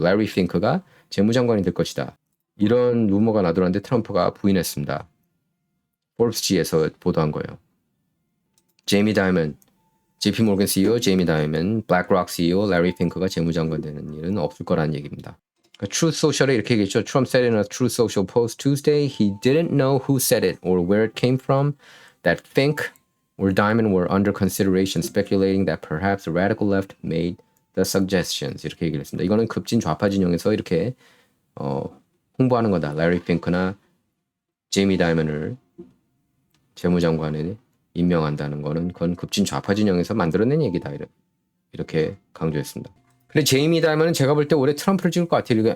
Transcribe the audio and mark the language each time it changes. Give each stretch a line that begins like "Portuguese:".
Korean: 레리 핑크가 재무장관이 될 것이다. 이런 루머가 나돌았는데 트럼프가 부인했습니다. 포브스지에서 보도한 거예요. 제이미 다이먼, JP 모건 CEO 제이미 다이먼, 블랙록 CEO 레리 핑크가 재무장관 되는 일은 없을 거라는 얘기입니다. 그러니까 Truth Social에 이렇게 얘기했죠.
English: Trump said in a Truth Social post Tuesday he didn't know who said it or where it came from, that Fink or Diamond were under consideration, speculating that perhaps the radical left made the suggestions.
Korean: 이렇게 얘기를 했습니다. 이거는 급진 좌파 진영에서 이렇게 홍보하는 거다. 레리 핑크나 제이미 다이먼을 재무장관에 임명한다는 거는 그건 급진 좌파 진영에서 만들어낸 얘기다. 이렇게 강조했습니다. 근데 제이미 다이먼은 제가 볼 때 올해 트럼프를 찍을 것 같아요.